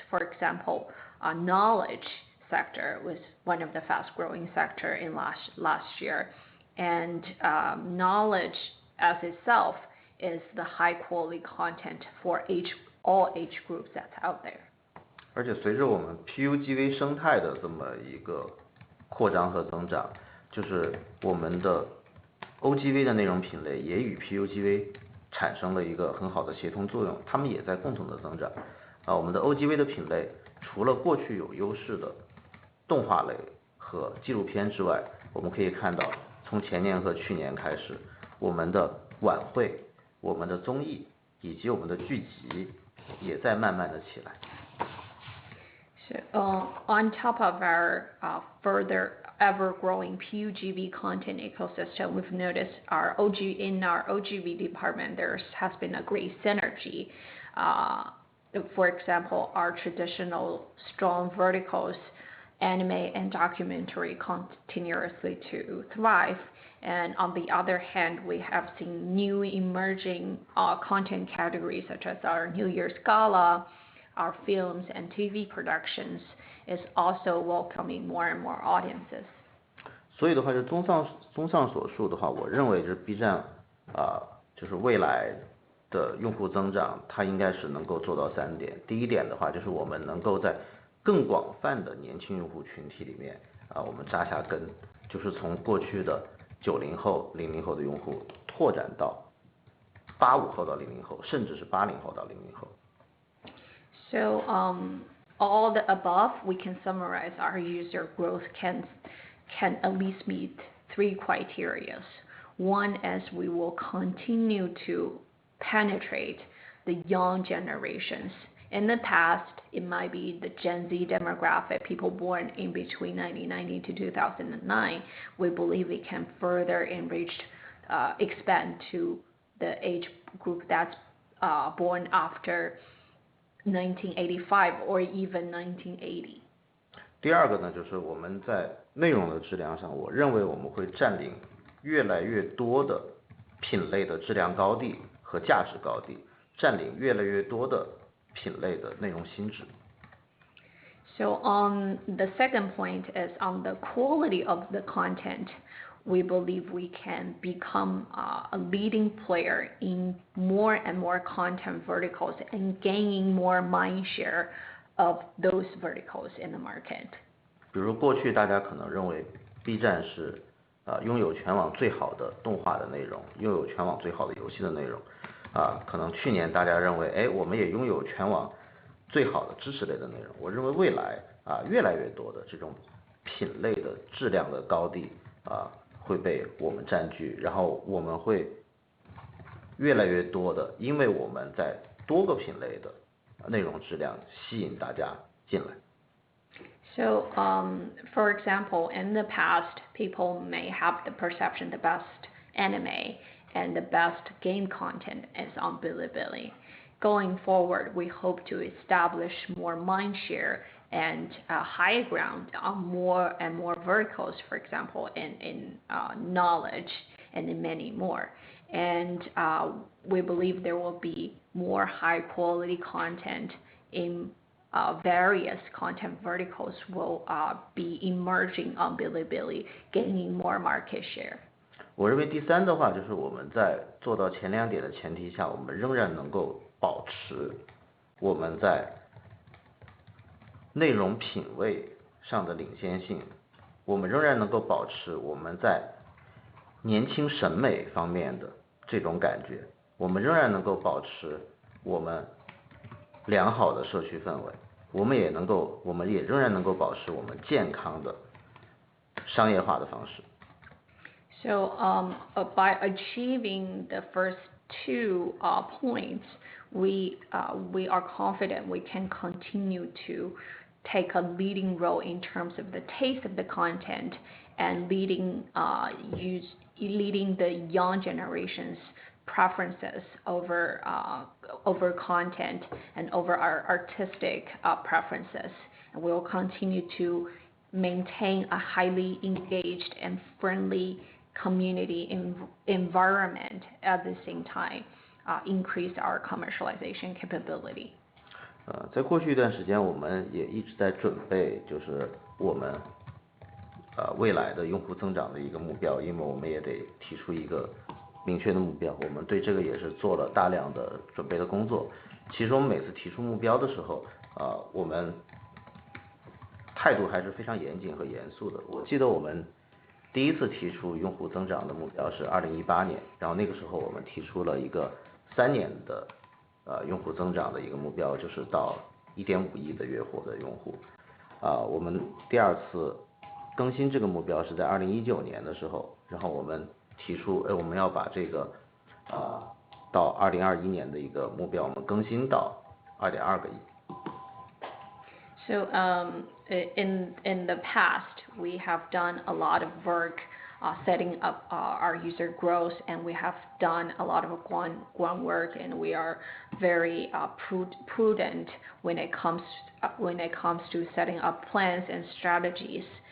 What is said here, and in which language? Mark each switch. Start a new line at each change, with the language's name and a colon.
English: For example, knowledge sector was one of the fast-growing sector in last year, and knowledge as itself is the high-quality content for all age groups that's out there.
Chinese: 而且随着我们 PUGV 生态的这么一个扩张和增长，就是我们的 OGV 的内容品类也与 PUGV 产生了一个很好的协同作用，它们也在共同的增长。我们的 OGV 的品类除了过去有优势的动画类和纪录片之外，我们可以看到从前年和去年开始，我们的晚会、我们的综艺以及我们的剧集也在慢慢的起来。
English: So, on top of our further ever-growing PUGV content ecosystem, we've noticed in our OGV department there has been a great synergy. For example, our traditional strong verticals, anime and documentary, continuously to thrive. And on the other hand, we have seen new emerging content categories such as our New Year's Gala, our films and TV productions is also welcoming more and more audiences.
Chinese: 所以的话，就综上所述的话，我认为就是 B 站就是未来的用户增长，它应该是能够做到3点。第一点的话，就是我们能够在更广泛的年轻用户群体里面我们扎下根，就是从过去的90后、00后的用户拓展到85后到00后，甚至是80后到00后。
English: So, all the above, we can summarize our user growth can at least meet 3 criteria. One is we will continue to penetrate the young generations. In the past, it might be the Gen Z demographic, people born in between 1990 to 2009. We believe we can further expand to the age group that's born after 1985 or even 1980.
Chinese: 第二个呢，就是我们在内容的质量上，我认为我们会占领越来越多的品类的质量高地和价值高地，占领越来越多的品类的内容新质。
English: So on the second point is on the quality of the content. We believe we can become a leading player in more and more content verticals and gaining more mind share of those verticals in the market.
Chinese: 比如过去大家可能认为 B 站是拥有全网最好的动画的内容，拥有全网最好的游戏的内容，可能去年大家认为我们也拥有全网最好的知识类的内容。我认为未来越来越多的这种品类的质量的高地会被我们占据，然后我们会越来越多的，因为我们在多个品类的内容质量吸引大家进来。
English: So, for example, in the past, people may have the perception the best anime and the best game content is on Bilibili. Going forward, we hope to establish more mindshare and high ground on more and more verticals, for example, in knowledge and in many more. And we believe there will be more high quality content in various content verticals will be emerging on Bilibili, gaining more market share.
Chinese: 我认为第三的话，就是我们在做到前两点的前提下，我们仍然能够保持我们在内容品味上的领先性，我们仍然能够保持我们在年轻审美方面的这种感觉，我们仍然能够保持我们良好的社区氛围，我们也仍然能够保持我们健康的商业化的方式。
English: So by achieving the first two points, we are confident we can continue to take a leading role in terms of the taste of the content and leading the young generation's preferences over content and over our artistic preferences. And we will continue to maintain a highly engaged and friendly community environment at the same time, increase our commercialization capability.
Chinese: 在过去一段时间，我们也一直在准备，就是我们未来的用户增长的一个目标，因为我们也得提出一个明确的目标，我们对这个也是做了大量的准备的工作。其实我们每次提出目标的时候，我们态度还是非常严谨和严肃的。我记得我们第一次提出用户增长的目标是2018年，然后那个时候我们提出了一个3年的用户增长的一个目标，就是到1.5亿的月活的用户。我们第二次更新这个目标是在2019年的时候，然后我们提出我们要把这个到2021年的一个目标我们更新到2.2个亿。
English: So in the past, we have done a lot of work setting up our user growth, and we have done a lot of groundwork, and we are very prudent when it comes to setting up plans and strategies.